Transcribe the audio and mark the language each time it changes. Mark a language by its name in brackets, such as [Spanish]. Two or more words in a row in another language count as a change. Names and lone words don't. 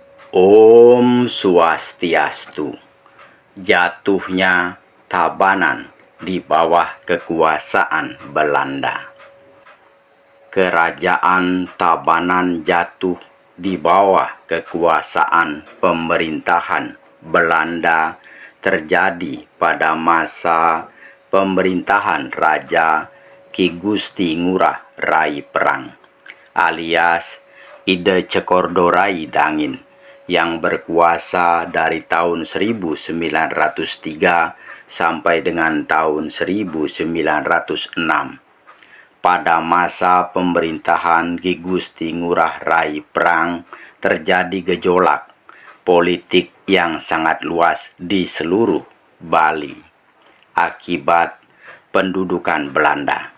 [Indonesian] Om Swastiastu. Jatuhnya Tabanan di bawah kekuasaan Belanda. Kerajaan Tabanan jatuh di bawah kekuasaan pemerintahan Belanda terjadi pada masa pemerintahan Raja Ki Gusti Ngurah Rai Perang alias Ide Cekordorai Dangin yang berkuasa dari tahun 1903 sampai dengan tahun 1906. Pada masa pemerintahan Ki Gusti Ngurah Rai Perang terjadi gejolak politik yang sangat luas di seluruh Bali akibat pendudukan Belanda.